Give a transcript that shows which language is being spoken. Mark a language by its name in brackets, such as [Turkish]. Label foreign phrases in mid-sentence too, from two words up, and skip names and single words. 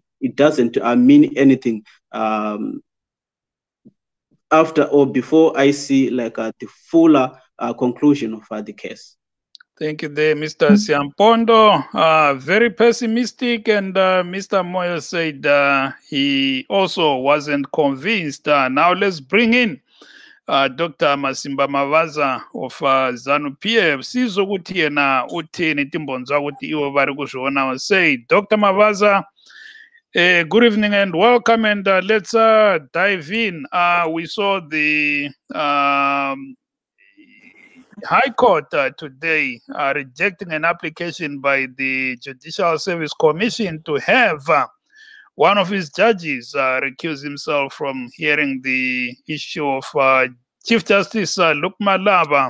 [English] It doesn't mean anything after or before I see like the fuller conclusion of the case. Thank you there, Mr. Siampondo. Very pessimistic, and Mr. Moyo said he also wasn't convinced. Now let's bring in Dr. Masimba Mavaza of ZANU-PF. [North Ndebele] Sizwe ukuthi yena uthini timbonzo ukuthi iwo [Shona] vari kuzviona. [English] Say, Dr. Mavaza, good evening and welcome, and let's dive in. We saw the High Court today rejecting an application by the Judicial Service Commission to have one of his judges recuse himself from hearing the issue of Chief Justice Luke Malaba.